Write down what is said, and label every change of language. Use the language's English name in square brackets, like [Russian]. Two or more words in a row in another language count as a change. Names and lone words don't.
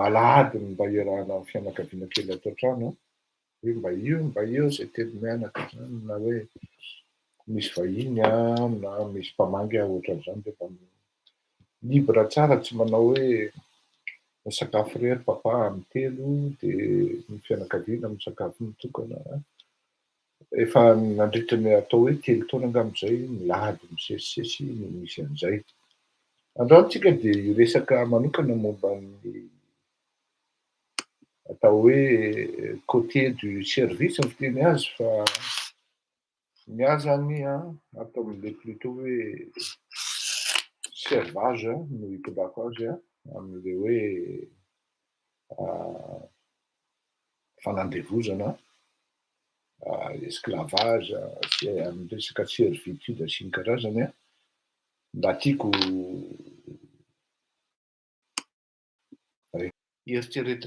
[Malagasy] alahady mba iarahana amin'ny fianakaviana kely ato an-trano hoe mba io zay telo mianaka zany na hoe misy vahiny na misy mpamangy ohatran'izany dia libre tsara tsy manao hoe misakafo rery papa amin'ny telo dia ny fianakaviana misakafo mitokana efa nandritra ny atao hoe 3 taona angamizay milahady misesisesy ny misy an'izay androantsika dia iresaka manokana momba ny atao hoe [French] côté du service [Malagasy] ny fiteny azy fa miazany atao amin'le plutôt hoe servage no hitondako azy amin'le hoe fanandevozana esclavage amin'ny resaka servitude sy ny karazany mba tiako eritreretina